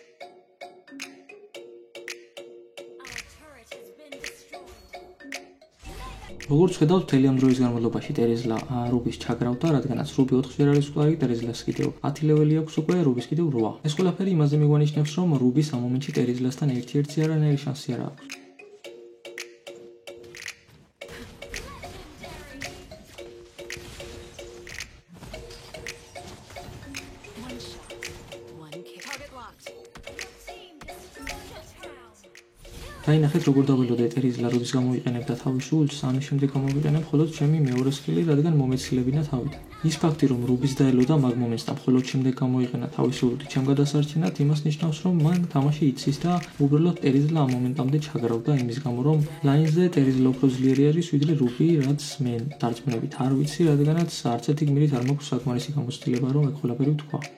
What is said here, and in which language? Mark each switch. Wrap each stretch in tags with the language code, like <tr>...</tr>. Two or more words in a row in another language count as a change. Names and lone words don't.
<ka>როგორც ხედავთ, მთელი ამ დროის განმავლობაში ტერეზლა რუბის ჩაგრავდა, რადგანაც რუბი 4-ჯერ არის მკვდარი, ტერეზლას კიდევ 10 ლეველი აქვს უკვე, რუბის კიდევ 8. ეს ყველაფერი იმაზე მიგვანიშნებს, რომ რუბის ამ მომენტში ტერეზლასთან ერთ-ერთი არანაირი შანსი არ აქვს.</ka> <en>One shot. One kill. Target locked.</en> <ka>დაინახეთ, როგორ დაველოდა ტერეზლა როდის გამოიყენებდა თავის ულტს, ამის შემდეგ გამოვიყენებ მხოლოდ ჩემი მეორე სკილი, რადგან მომეცილებინა თავიდან. ის ფაქტი, რომ რუბის დაელოდა მაგ მომენტს და მხოლოდ შემდეგ გამოიყენა თავის ულტი ჩემ გადასარჩენად, იმას ნიშნავს, რომ მან თამაში იცის და უბრალოდ ტერეზლა ამ მომენტამდე ჩაგრავდა იმის გამო, რომ ლაინზე ტერეზლა უფრო ძლიერი არის, ვიდრე რუბი, რაც მე დარწმუნებით არ ვიცი, რადგანაც არც ერთი გმირით არ მაქვს საკმარისი გამოცდილება, რომ ეგ ყველაფერი ვთქვა.</ka>